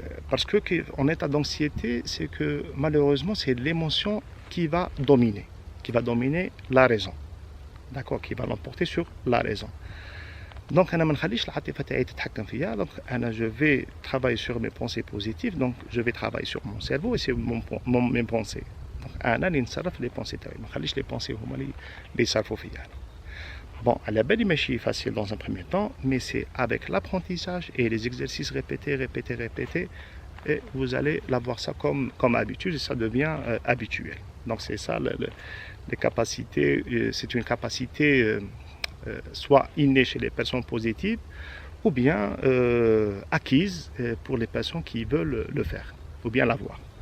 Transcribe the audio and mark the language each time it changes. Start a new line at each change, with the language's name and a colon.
French: Parce que en état d'anxiété, c'est que malheureusement c'est l'émotion qui va dominer la raison. D'accord, qui va l'emporter sur la raison. Donc
Arabic: انا ما نخليش العاطفه تاعي تتحكم فيا.
French: Donc
Arabic: انا
French: je vais travailler sur mes pensées positives. Donc je vais travailler sur mon cerveau et sur mes pensées. Donc
Arabic: انا اللي نتصرف
French: les pensées
Arabic: تاعي، ما نخليش les pensées هما اللي يصرفوا فيا.
French: Bon, à la belle machine facile dans un premier temps, mais c'est avec l'apprentissage et les exercices répétés, et vous allez l'avoir ça comme habitude, et ça devient habituel. Donc c'est ça, les capacités, c'est une capacité soit innée chez les personnes positives, ou bien acquise pour les personnes qui veulent le faire, ou bien l'avoir.